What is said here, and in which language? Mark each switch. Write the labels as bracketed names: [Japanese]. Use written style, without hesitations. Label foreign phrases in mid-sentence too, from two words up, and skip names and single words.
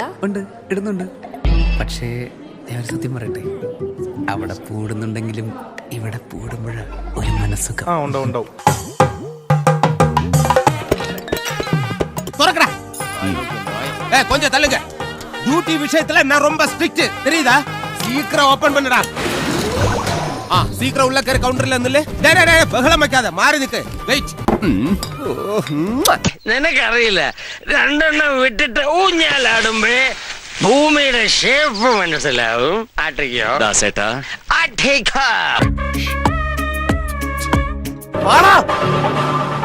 [Malayalam] ഉണ്ട്, ഇടുന്നുണ്ട്. പക്ഷേ ഞാൻ സത്യം പറയട്ടെ, അവിടെ പൂടുന്നുണ്ടെങ്കിലും ഇവിടെ പൂടുമ്പോഴ ഒരു മനസ്സുഖം. [Tamil] கொஞ்சம் தள்ளுங்க. டியூட்டி விஷயத்துல நான் ரொம்ப ஸ்ட்ரிக்ட், தெரியுதா? சீக்கிரம் ஓபன் பண்ணுடா. சீக்கிரம் உள்ள கரு கவுண்டர்ல இருந்துല്ലേ. [Malayalam] ബഹളം വെക്കാതെ മാറി നിൽക്ക്. വെയിറ്റ്. നിനക്കറിയില്ല, രണ്ടെണ്ണം വിട്ടിട്ട് ഊഞ്ഞാലാടുമ്പോ ഭൂമിയുടെ ഷേപ്പ് മനസ്സിലാവും. ആട്ടിക്കോ ദാസേട്ടാ, ആട്ടിക്കോ.